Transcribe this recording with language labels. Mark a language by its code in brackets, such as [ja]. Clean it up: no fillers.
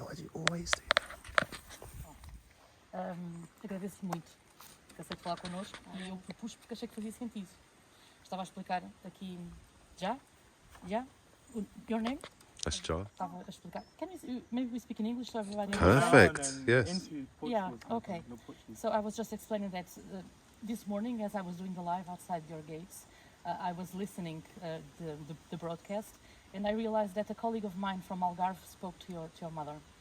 [en] Why do you always do that? [pt] Agradeço muito que aceite falar connosco e eu propus porque achei que fazia sentido. Estava a explicar aqui já? [en] Your name? That's jar. [pt] Estava a explicar. [en] Can maybe we speak in English so everybody Perfect. Yes. Yeah, okay. So I was just explaining that this morning as I was doing the live outside your gates, I was listening the broadcast, and I realized that a colleague of mine from Algarve spoke to your mother.